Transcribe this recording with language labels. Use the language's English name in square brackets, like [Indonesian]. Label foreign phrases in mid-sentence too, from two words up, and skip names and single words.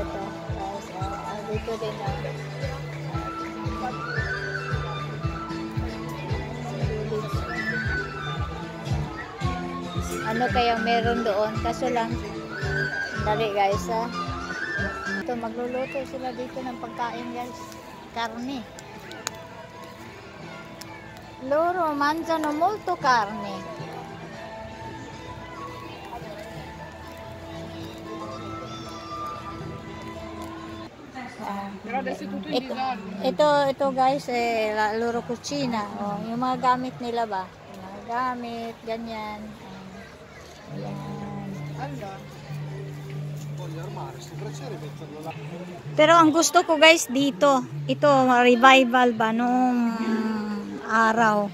[Filipino] Dito din ano kayang meron doon, kaso lang dali guys ito magluluto sila dito ng pagkain guys, karne. [Italian] Loro mangiano molto carne. [Filipino] Ito guys, [Italian] loro cucina. [Filipino] Yung mga gamit nila ba? Yung mga gamit, ganyan. Pero ang gusto ko guys dito, ito revival ba nung araw.